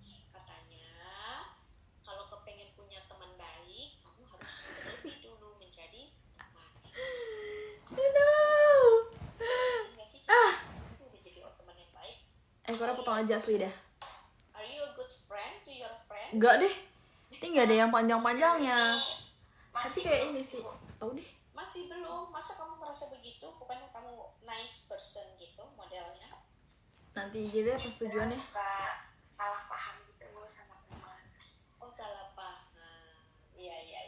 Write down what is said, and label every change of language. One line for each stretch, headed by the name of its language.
Indonesian: Katanya kalau kepengen punya teman baik, kamu harus lebih dulu menjadi teman. Aduh. Enggak sih? Itu udah jadi teman yang baik. Korang potong aja asli dah.
English: Are you a good friend to your friends?
Indonesian: Enggak deh. Ini nggak ada yang panjang-panjangnya. Tapi Masih kayak belum ini sih. Tahu deh. Masih belum. Masa kamu merasa begitu? Bukan kamu
English: nice person
Indonesian: gitu modelnya? Nanti aja deh pas tujuannya. Suka salah paham gitu sama teman. Oh salah paham. Iya.